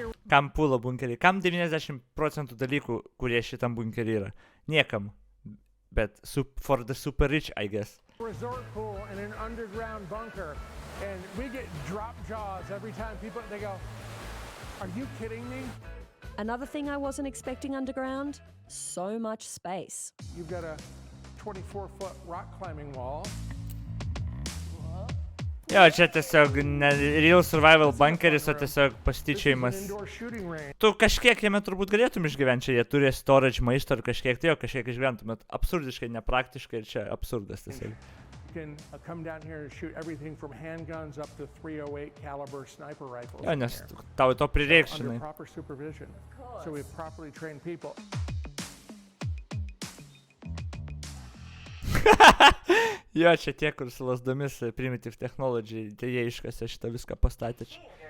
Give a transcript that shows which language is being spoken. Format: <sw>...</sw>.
<lt>Kam pūlo bunkerį? Kam 90% dalykų, kurie šitam bunkerį yra? Niekam.</lt> <en>Bet for the super rich, I guess. Resort pool in an underground bunker, and we get drop jaws every time people, they go, "Are you kidding me?" Another thing I wasn't expecting underground, so much space. You've got a 24-foot rock climbing wall.</en> <lt>Jo, čia tiesiog ne real survival bunkeris, o tiesiog pasityčiojimas. Tu kažkiek jame turbūt galėtum išgyventi, čia jie turi storage maisto ir kažkiek, tai jo, kažkiek išgyventum, bet absurdiškai, nepraktiškai ir čia absurdas tiesiog.</lt> <en>You can come down here and shoot everything from handguns up to .308 caliber sniper rifles.</en> <lt>Jo, nes tau to prireiks, žinai.</lt> <en>Under proper supervision. So we have properly trained people.</en> <lt>Jo, čia tie, kur su lasdomis primitive technology, tai jie iškasė šitą viską pastatė čia.</lt>